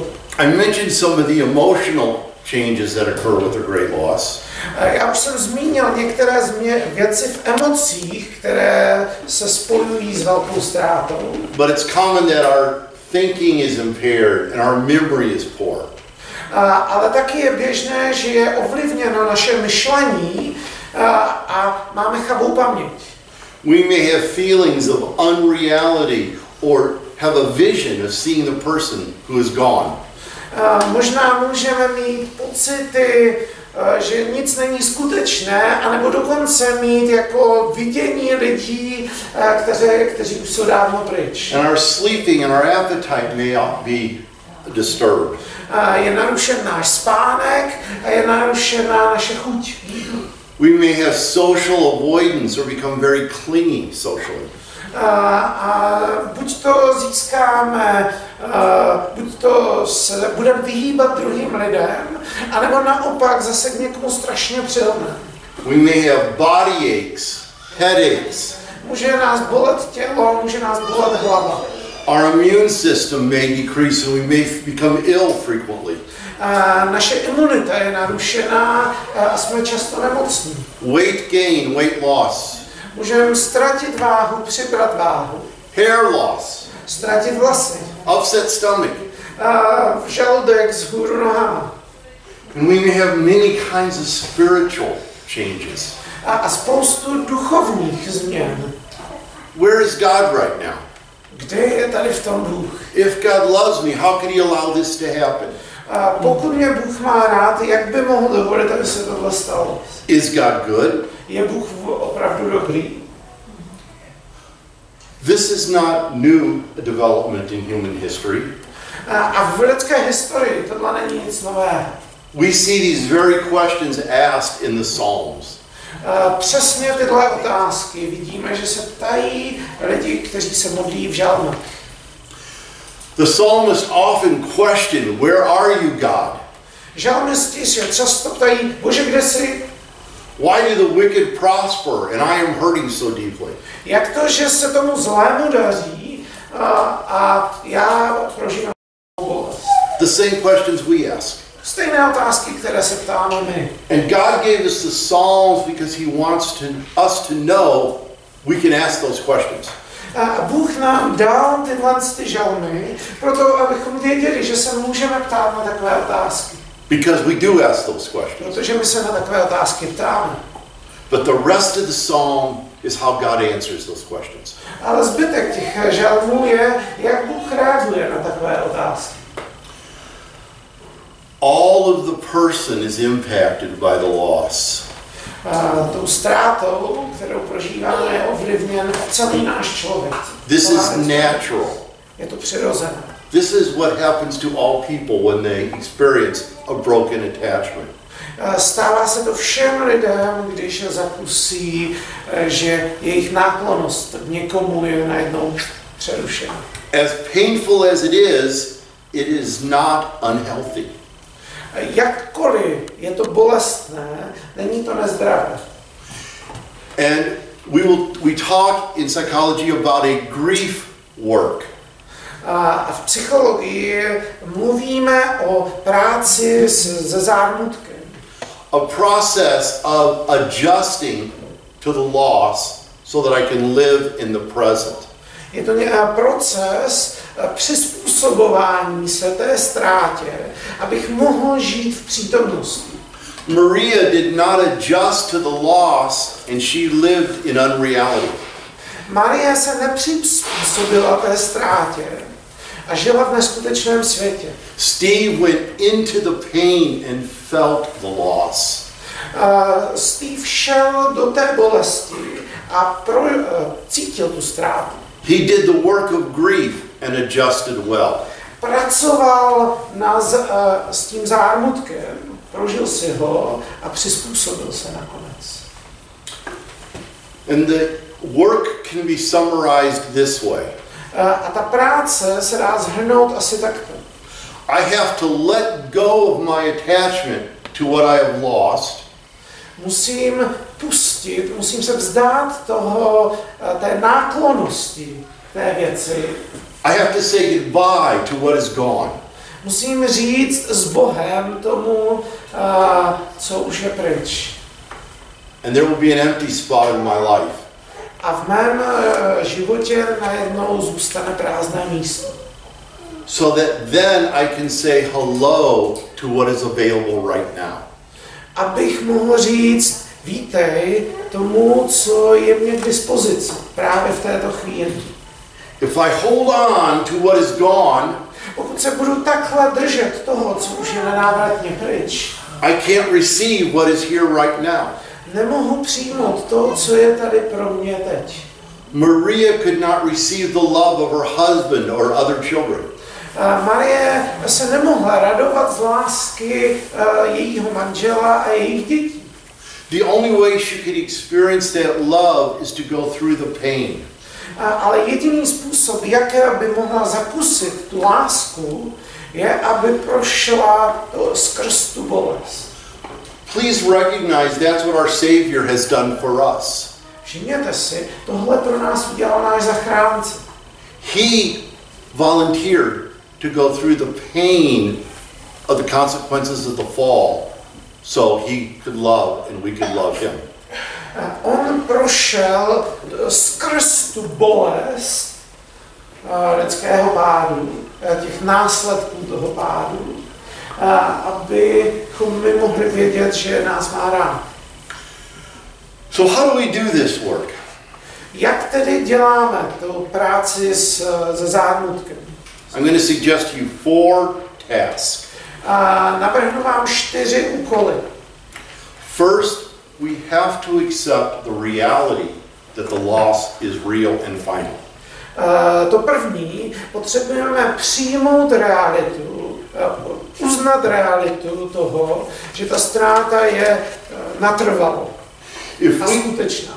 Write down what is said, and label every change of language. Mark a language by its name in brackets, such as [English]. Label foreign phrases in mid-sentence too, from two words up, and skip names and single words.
[English] I mentioned some of the emotional changes that occur with a great loss. [Czech] Já už jsem zmínil některé věci v emocích, které se spojují s velkou ztrátou. [English] But it's common that our thinking is impaired and our memory is poor. [Czech] Ale taky je běžné, že je ovlivněno naše myšlení a máme chabou paměť. [English] We may have feelings of unreality or have a vision of seeing the person who is gone. [Czech] Možná můžeme mít pocity, že nic není skutečné, anebo dokonce mít jako vidění lidí, kteří už jsou dávno pryč. [English] And our sleeping and our appetite may be disturbed. [Czech] Je narušen náš spánek a je narušená naše chuť. [English] We may have social avoidance or become very clingy socially. [Czech] Buď to získáme, buď to se budeme vyhýbat druhým lidem, anebo naopak zase k někomu strašně přilneme. [English] We may have body aches, headaches. [Czech] Může nás bolet tělo, může nás bolet hlava. [English] Our immune system may decrease and we may become ill frequently. [Czech] Naše imunita je narušená a jsme často nemocní. [English] Weight gain, weight loss. [Czech] Můžeme ztratit váhu, přibrat váhu. [English] Hair loss. [Czech] Ztratit vlasy. [English] Upset stomach. [Czech] Žaludek vzhůru nohama. [English] And we may have many kinds of spiritual changes. [Czech] A spoustu duchovních změn. [English] Where is God right now? [Czech] Kde je tady v tom Bůh? [English] If God loves me, how could he allow this to happen? [Czech] Pokud mě Bůh má rád, jak by mohl dovolit, aby se tohle stalo? [English] Is God good? [Czech] Je Bůh opravdu dobrý? [English] This is not new development in human history. [Czech] A v lidské historii tohle není nic nového. [English] We see these very questions asked in the Psalms. [Czech] Přesně tyhle otázky vidíme, že se ptají lidi, kteří se modlí v žalmech. [English] The psalmist often question, where are you, God? [Czech] Žalmisti se často ptají, Bože, kde jsi? [English] Why do the wicked prosper and I am hurting so deeply? [Czech] Jak to, že se tomu zlému daří a já prožívám bolest? [English] The same questions we ask. [Czech] Stejné otázky, které se ptáme my. [English] And God gave us the Psalms because he wants us to know we can ask those questions. [Czech] A Bůh nám dal tyhle žalmy, proto abychom věděli, že se můžeme ptát na takové otázky. [English] Because we do ask those questions. [Czech] Protože my se na takové otázky ptáme. [English] But the rest of the psalm is how God answers those questions. [Czech] Ale zbytek těch žalmů je, jak Bůh reaguje na takové otázky. [English] All of the person is impacted by the loss. [Czech] Tou ztrátou, kterou prožíváme, je ovlivněn celý náš člověk. [English] This is natural. [Czech] Je to přirozené. [English] This is what happens to all people when they experience a broken attachment. [Czech] Stává se to všem lidem, když zakusí, že jejich náklonnost k někomu je najednou přerušena. [English] As painful as it is not unhealthy. [Czech] Jakkoliv je to bolestné, není to nezdravé. [English] And we talk in psychology about a grief work. [Czech] A v psychologii mluvíme o práci se zármutkem. [English] A process of adjusting to the loss so that I can live in the present. [Czech] Je to proces přizpůsobování se té ztrátě, abych mohl žít v přítomnosti. [English] Maria did not adjust to the loss and she lived in unreality. [Czech] Marie se nepřizpůsobila té ztrátě a žila v neskutečném světě. [English] Steve went into the pain and felt the loss. [Czech] Steve šel do té bolesti a cítil tu ztrátu. [English] He did the work of grief and adjusted well. [Czech] Pracoval s tím zármutkem, prožil si ho a přizpůsobil se nakonec. [English] And the work can be summarized this way. [Czech] A ta práce se dá shrnout asi takto. [English] I have to let go of my attachment to what I have lost. [Czech] Musím se vzdát té náklonnosti té věci. [English] I have to say goodbye to what is gone. [Czech] Musím říct s Bohem tomu, co už je pryč. [English] And there will be an empty spot in my life. [Czech] A v mém životě najednou zůstane prázdné místo. [English] So that then I can say hello to what is available right now. [Czech] Abych mohl říct vítej tomu, co je mě k dispozici právě v této chvíli. [English] If I hold on to what is gone, [Czech] pokud se budu takhle držet toho, co už je nenávratně pryč, [English] I can't receive what is here right now. [Czech] Nemohu přijmout to, co je tady pro mě teď. [English] Maria could not receive the love of her husband or other children. [Czech] Marie se nemohla radovat z lásky jejího manžela a jejich dětí. [English] The only way she could experience that love is to go through the pain. [Czech] Ale jediný způsob, jak by mohla zakusit tu lásku, je, aby prošla skrz tu bolest. [English] Please recognize that's what our Savior has done for us. [Czech] Všimněte si, tohle pro nás udělal náš zachránce. [English] He volunteered to go through the pain of the consequences of the fall so he could love and we could love him. [Czech] On prošel skrz tu bolest lidského pádu, těch následků toho pádu, abychom my mohli vědět, že nás má rád. [English] So how do we do this work? [Czech] Jak tedy děláme tu práci se zármutkem? [English] I'm going to suggest you 4 tasks. [Czech] Navrhnu vám 4 úkoly. [English] First, we have to accept the reality that the loss is real and final. [Czech] To první, potřebujeme přijmout realitu, uznat realitu toho, že ta ztráta je natrvalo a skutečná.